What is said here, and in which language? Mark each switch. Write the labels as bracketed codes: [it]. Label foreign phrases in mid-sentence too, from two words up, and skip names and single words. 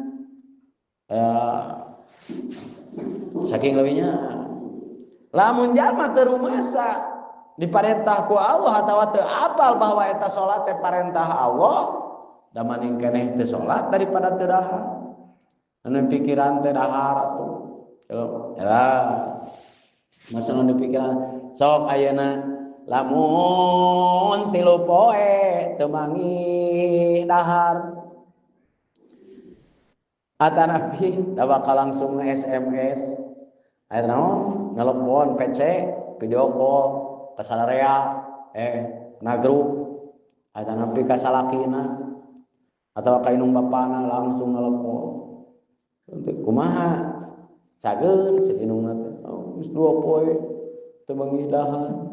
[su] saking leuwih nyaah lamun jalma teu rumasa diparentah ku Allah atawa teu apal bahwa eta salat teh parentah Allah da maning keneh teu salat daripada teu dahar anu pikiran teh dahar atuh ya masalah nu pikiran sok ayeuna lamun 3 poe teu mangi dahar atanapi da bakal langsung SMS aya naon nelpon PC [en] video call [su] ka salarea na grup atanapi ka salakina atawa ka inung bapana langsung nelpon kumaha cageun cek inungna teh geus 2 poe teu mangi dahar